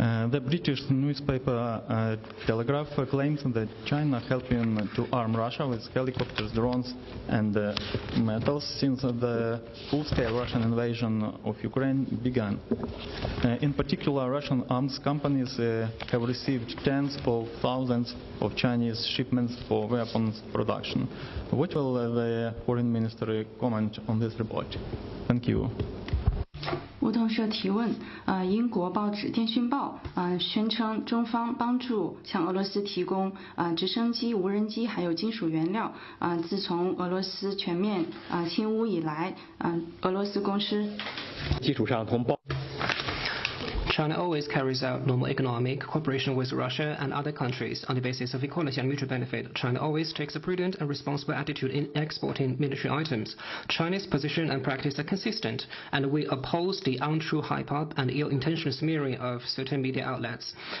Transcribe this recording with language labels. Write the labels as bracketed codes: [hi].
[en] The British newspaper Telegraph claims that China helping to arm Russia with helicopters, drones and metals since the full-scale Russian invasion of Ukraine began. In particular, Russian arms companies have received tens of thousands of Chinese shipments for weapons production. What will the Foreign Ministry comment on this report? Thank you. [zh] 梧桐社提问：英国报纸《电讯报》宣称中方帮助向俄罗斯提供直升机、无人机还有金属原料。自从俄罗斯全面侵乌以来，俄罗斯公司基础上同胞。 [en] China always carries out normal economic cooperation with Russia and other countries on the basis of equality and mutual benefit. China always takes a prudent and responsible attitude in exporting military items. China's position and practice are consistent, and we oppose the untrue hype-up and ill-intentioned smearing of certain media outlets.